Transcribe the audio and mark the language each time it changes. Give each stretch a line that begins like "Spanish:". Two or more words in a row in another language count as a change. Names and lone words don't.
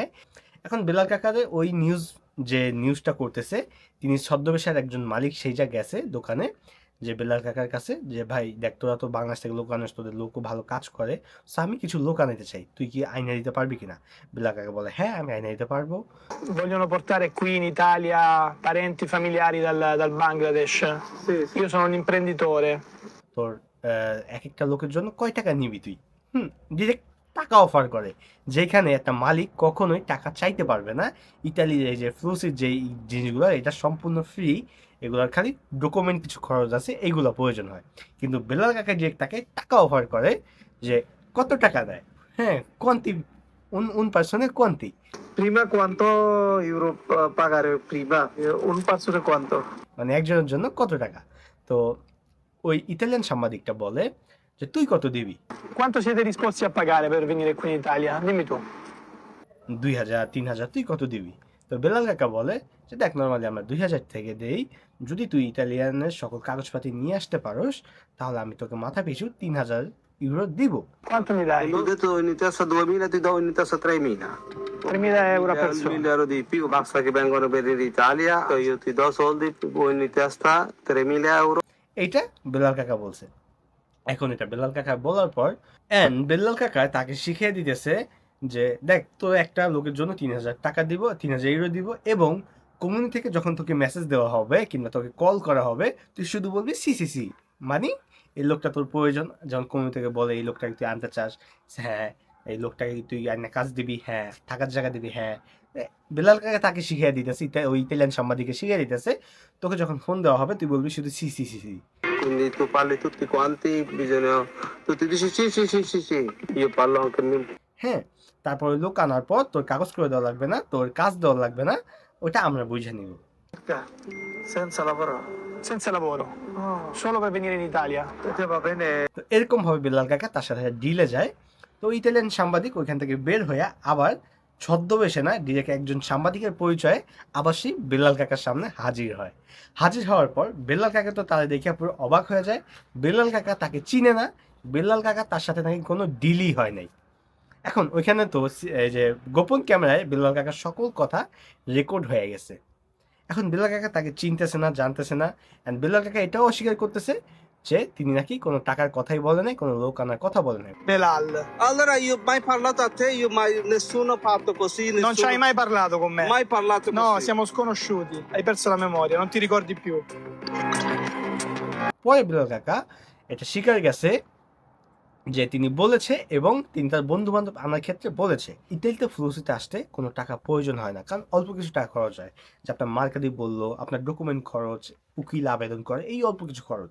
Bangla: এখন বেলাল কাকারে ওই নিউজটা করতেছে, তিনি ছদ্মবেশের একজন মালিক সেই যা গেছে দোকানে, যে বেলাল কাকার কাছে, যে ভাই দেখ, তোরা তো বাংলাদেশ থেকে লোক আনিস, তোদের লোকও ভালো কাজ করে, সো আমি কিছু লোক আনাইতে চাই, তুই কি আইনা দিতে পারবি কিনা? বেলাল কাকা বলে, হ্যাঁ আমি আইনা দিতে পারবো।
Italian: Vogliono portare qui in Italia parenti familiari dal Bangladesh. Sì, sì. Io sono un imprenditore.
Bangla: তোর এক একটা লোকের জন্য কয় টাকা নিবি তুই? ডিরেক্ট টাকা অফার করে, যেখানে একটা মালিক কখনোই টাকা চাইতে পারবে না। ইতালির এই যে ফ্লুসির যে জিনিসগুলো, এটা সম্পূর্ণ ফ্রি, এগুলোর খালি ডকুমেন্ট কিছু খরচ আছে, এইগুলো প্রয়োজন হয়। কিন্তু বেলাল কাকা ডিরেক্ট তাকে টাকা অফার করে, যে কত টাকা দেয়, হ্যাঁ কোয়ান্টি,
Italian: un persone quanti? Prima quanto euro pagare prima? Un pazzo di quanto?
Bangla: মানে একজনের জন্য কত টাকা? তো ওই ইতালিয়ান সাংবাদিকটা বলে যে তুই কত দিবি?
Italian: Quanto siete disposti a pagare per venire qui in Italia? Dimmi tu. 2,000-3,000,
Bangla: তুই কত দিবি? তো বেলাল কাকা বলে যে দেখ, নর্মালি আমরা 2,000 থেকে দেই, যদি তুই ইতালিয়ানের সকল কাগজপাতি নিয়ে আসতে পারোস, তাহলে আমি তোকে মাথা পিছু 3,000 ইউরো দিব।
Italian: Quanto mi dai? Ho detto in testa 2000, ti do in testa 3000. 3.000 euro a persona. 1000 euro di più, basta che vengono per l'Italia, io ti do soldi, voi in testa 3000 euro.
Bangla: এইটা বেলাল কাকা বলছে। এখন এটা বেলাল কাকা বলার পর বেলাল কাকা তাকে শিখিয়ে দিতেছে যে দেখ, তো একটা লোকের জন্য 3,000 টাকা দিব, 3,000 ইউরো দিব, এবং কমিউনিটি থেকে যখন তোকে মেসেজ দেওয়া হবে কিংবা তোকে কল করা হবে, তুই শুধু বলবি
Italian: sì sì sì,
Bangla: মানে এই লোকটা তোর প্রয়োজন। যেমন কমিউনিটি থেকে বলে এই লোকটাকে তুই আনতে চাস, হ্যাঁ এই লোকটাকে তুই আইনা কাজ দিবি, হ্যাঁ থাকার জায়গা দিবি, হ্যাঁ। বেলাল কাকা তাকে শিখিয়ে দিতেছে, ওই ইতালিয়ান সাংবাদিকে শিখিয়ে দিতেছে, তোকে যখন ফোন দেওয়া হবে তুই বলবি শুধু
Italian: sì sì sì sì. Quindi tu parli tutti quanti, bisogna... Tutti dici sì, sì, sì, sì, sì. Io parlo anche...
Bangla: হ্যাঁ, তারপরে লোক আনার পর তোর কাগজ করে দেওয়া লাগবে না, তোর কাজ দেওয়া লাগবে না, ওটা আমরা বুঝে নিব।
Italian: Senza lavoro. Senza lavoro. Solo per venire in Italia. Va bene.
Bangla: তো এরকম ভাবে বেলাল কাকা তার সাথে ডিলে যায়। তো ইতালিয়ান সাংবাদিক ওইখান থেকে বের হয়ে আবার ছদ্মবেশে না, ডিরেক্ট একজন সাংবাদিকের পরিচয়ে আবার সেই বেলাল কাকার সামনে হাজির হয়। হাজির হওয়ার পর বেলাল কাকা তো তাদের দেখে পুরো অবাক হয়ে যায়। বেলাল কাকা তাকে চিনে না, বেলাল কাকা তার সাথে নাকি কোনো ডিলই হয় নাই। এখন ওইখানে তো এই যে গোপন ক্যামেরায় বেলাল কাকার সকল কথা রেকর্ড হয়ে গেছে। এখন বেলাল কাকা তাকে চিনতেছে না, জানতেছে না, অ্যান্ড বেলাল কাকা এটাও অস্বীকার করতেছে যে তিনি নাকি কোনো টাকার কথাই বলে নাই, কোনো লোক আনার কথা বলে নাই। Belal.
Italian: Allora io mai parlato a te, io mai nessuno ha fatto così, nessuno... Non ci hai mai parlato con me. Mai parlato così. No, siamo sconosciuti. Hai perso la memoria, non ti ricordi più.
Bangla: পরে বেলাল কাকা এটা স্বীকার গেছে যে তিনি বলেছে, এবং তিনি তার বন্ধু বান্ধব আনার ক্ষেত্রে বলেছে। ইতালিতে ফ্লুসিতে আসতে কোনো টাকা প্রয়োজন হয় না, কারণ অল্প কিছু টাকা খরচ হয়, যে আপনার মার্কেটিং বললো, আপনার ডকুমেন্ট খরচ, উকিল আবেদন করে, এই অল্প কিছু খরচ।